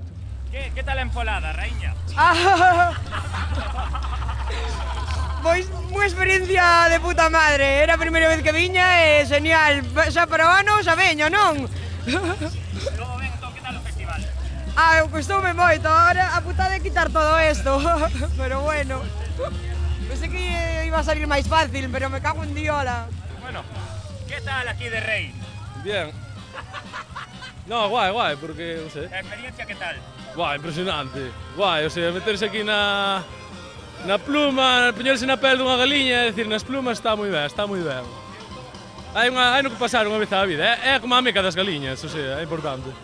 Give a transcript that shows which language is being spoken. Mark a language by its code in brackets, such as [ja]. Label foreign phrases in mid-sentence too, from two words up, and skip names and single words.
[gl] Que tal a empolada, raíña? Pois, unha experiencia [es] de puta madre, [gl] era a primeira vez que viña e genial, xa para o ano xa veño, non? Logo ben, entón, que tal o festival? Costoume moito, ahora a putada é quitar todo esto. Pero bueno. [es] Pensé que iba a salir [gl] máis fácil, pero me cago en diola. [es] Bueno, ¿qué tal aquí de Rey? Bien. No, guai, [gl] porque, non sei. [es] ¿La experiencia qué tal? Guai, impresionante. [gl] Guai, [es] o sea, [gl] meterse aquí na pluma, poñerse na pel dunha galiña, é dicir, nas plumas está moi ben, está moi ben. Hai no que pasar unha vez á vida, é como a meca das galiñas, [es] o sea, [gl] é importante.